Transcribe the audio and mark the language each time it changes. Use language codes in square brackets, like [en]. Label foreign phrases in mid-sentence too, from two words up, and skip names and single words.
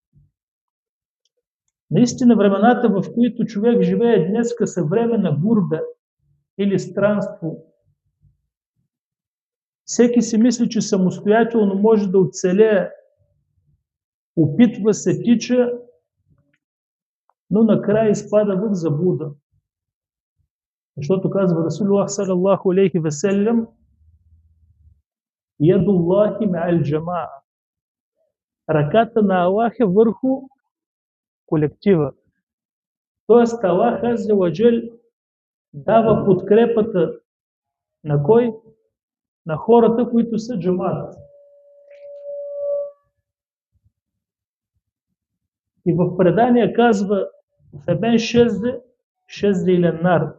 [bg] Наистина времената, в които човек живее днеска, са време на гурда или странство. Всеки си мисли, че самостоятелно може да оцелее, опитва се, тича, но накрая изпада в заблуда. Защото казва [ar] رسول الله صلى الله عليه وسلم: يد الله مع الجماعة. [bg] Ръката на Аллах е върху колектива. Тоест Аллах [ar] عز وجل [bg] дава подкрепата на кой? На хората, които са джамаат. И в предание казва: [ar] فمن شذ [bg] или нар.